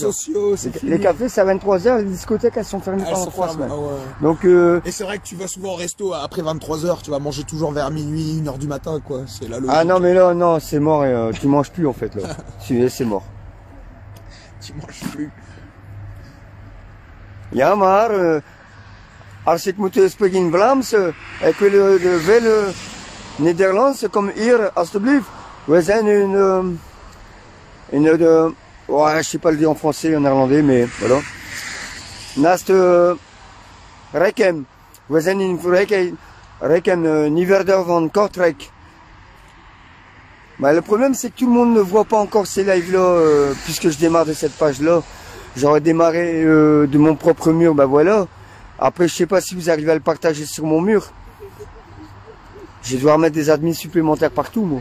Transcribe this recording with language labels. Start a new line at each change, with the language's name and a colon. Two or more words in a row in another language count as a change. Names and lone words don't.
French: sociaux. C'est fini. Les cafés c'est à 23h, les discothèques elles sont fermées Elles pendant sont 3 fermées, semaines. ah ouais. Donc Et c'est vrai que tu vas souvent au resto après 23h, tu vas manger toujours vers minuit, 1h du matin, quoi. C'est la logique. ah non mais là non, c'est mort et tu manges plus en fait là. C'est mort. Tu manges plus.
Dutch: Ja maar als ik moet spreken Vlaams, ik wil de veel Nederlands comme hier alsjeblieft. We zijn
French: ouais, je sais pas le dire en français, en néerlandais, mais voilà.
Dutch: Naast Rekem. We zijn in Rekem, Nieuwerder van Kortrijk.
French: Bah, le problème, c'est que tout le monde ne voit pas encore ces lives-là, puisque je démarre de cette page-là. J'aurais démarré de mon propre mur, bah voilà. Après, je sais pas si vous arrivez à le partager sur mon mur. Je vais devoir mettre des admins supplémentaires partout, moi.